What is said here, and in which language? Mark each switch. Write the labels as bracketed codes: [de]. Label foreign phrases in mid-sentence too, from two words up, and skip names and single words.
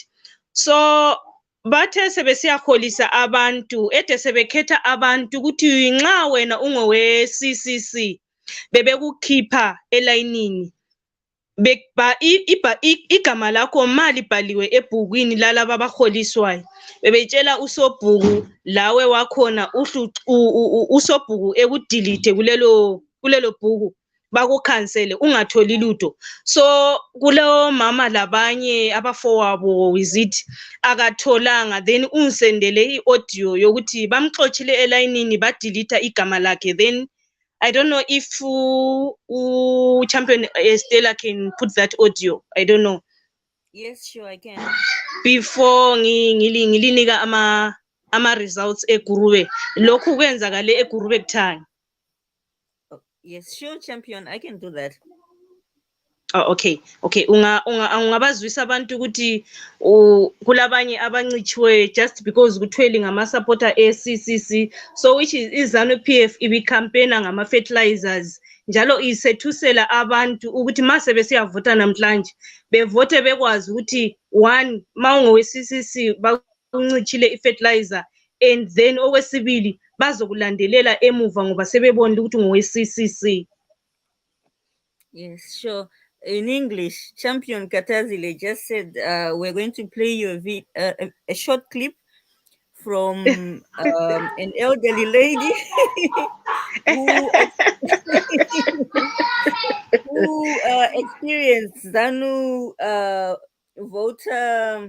[nd] So bathe sebesiyaholisa abantu ede sebekhetha abantu ukuthi nxa wena ungowe CCC bebekukhipha elayinini igama lakho malibhaliwe ebhukwini lalaba abaholiswayo bebetshela usobhuku lawe wakhona usobhuku ekudelete kulelo bhuku bakukhansele ungatholi lutho. So kulo mama labanye abafowabo visit akatholanga, then ungisendele i-audio yokuthi bamxoxile elayinini badelete igama lakhe. [en] Then I don't know if champion Stella can put that audio. I don't know. Yes, sure, I can. [nd] Before ngilinika ama results eGurube. Lokhu kwenzakale eGurube kuthanga. [en] Yes, sure, champion, I can do that. Oh, okay. [nd] Ungabazwisa abantu ukuthi kulabanye abancitshwe [en] just because [nd] kuthwele ngama-supporter e-CCC, [en] so which is [nd] iZANU-PF ibicampaigna ngama-fertilizers njalo isethusela abantu ukuthi mase besiyavota namhlanje bevote bekwazi ukuthi one mawungowe-CCC bakuncitshile i-fertilizer, [en] and then [nd] okwesibili bazokulandelela emuva ngoba sebebonile ukuthi ngowe-CCC. [en] Yes, sure. In English, Champion Katazile just said we're going to play you a short clip from an elderly lady who experienced ZANU voter.